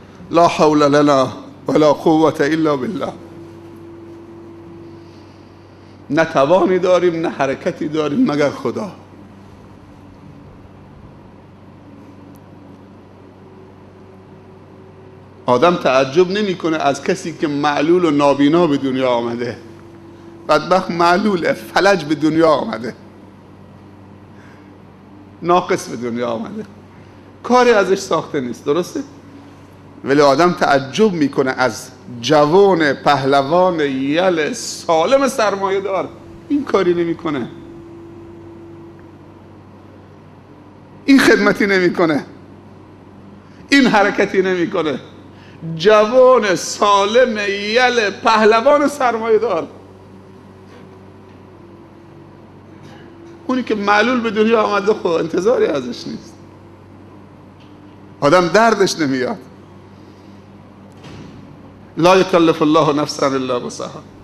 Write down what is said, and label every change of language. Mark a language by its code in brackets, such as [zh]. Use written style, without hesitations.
[ar] لا حول لنا ولا قوة الا بالله. [fa] نه توانی داریم نه حرکتی داریم مگر خدا. آدم تعجب نمیکنه از کسی که معلول و نابینا به دنیا آمده. بدبخت معلول فلج به دنیا آمده، ناقص به دنیا آمده. کاری ازش ساخته نیست، درسته؟ ولی آدم تعجب میکنه از جوان پهلوان یل سالم سرمایه دار این کاری نمیکنه، این خدمتی نمیکنه، این حرکتی نمیکنه. جوان سالم یل پهلوان سرمایه دار، اونی که معلول به دنیا آمده خب انتظاری ازش نیست، آدم دردش نمیاد. [ar] لا یکلف الله نفسا الا وسعها.